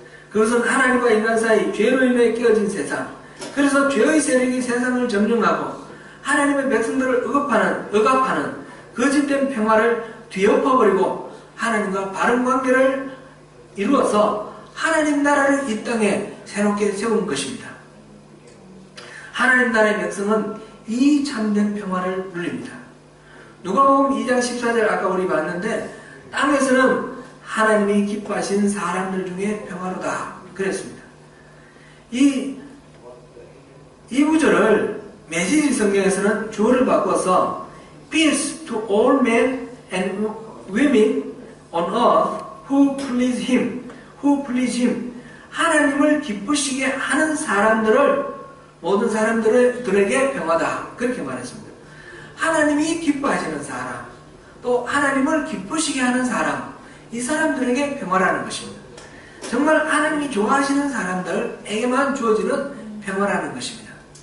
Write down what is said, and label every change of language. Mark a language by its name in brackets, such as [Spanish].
[Korean] 그것은 하나님과 인간 사이 죄로 인해 깨어진 세상, 그래서 죄의 세력이 세상을 점령하고 하나님의 백성들을 억압하는 거짓된 평화를 뒤엎어버리고 하나님과 바른 관계를 이루어서 하나님 나라를 이 땅에 새롭게 세운 것입니다. 하나님 나라의 백성은 이 참된 평화를 누립니다. 누가복음 2장 14절 아까 우리 봤는데 땅에서는 하나님이 기뻐하신 사람들 중에 평화로다 그랬습니다. 이 구절을 메시지 성경에서는 주어를 바꿔서 [English] Peace to all men and women on earth who please him. [Korean] 하나님을 기쁘시게 하는 사람들을 모든 사람들에게 평화다 그렇게 말했습니다. 하나님이 기뻐하시는 사람 또 하나님을 기쁘시게 하는 사람 이 사람들에게 평화라는 것입니다. 정말 하나님이 좋아하시는 사람들에게만 주어지는 평화라는 것입니다.